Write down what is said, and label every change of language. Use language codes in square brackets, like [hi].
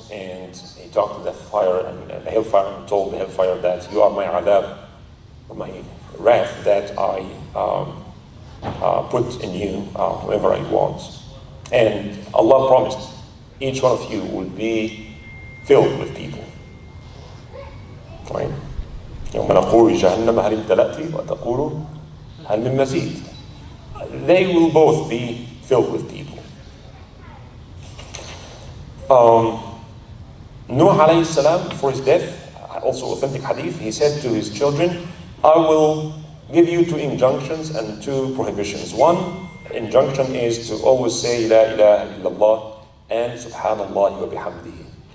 [en] And he talked to the fire and the hellfire and told the hellfire that you are my adab, my wrath that I put in you whoever I want. And Allah promised each one of you will be filled with people. Right? [ar] يوم نقول جهنم هل امتلأت وتقول هل من مزيد. [en] They will both be filled with people. Nuh alayhi salam, before his death, also authentic hadith, he said to his children, I will give you 2 injunctions and 2 prohibitions. One injunction is to always say La ilaha illallah and Subhanallah wa bihamdihi.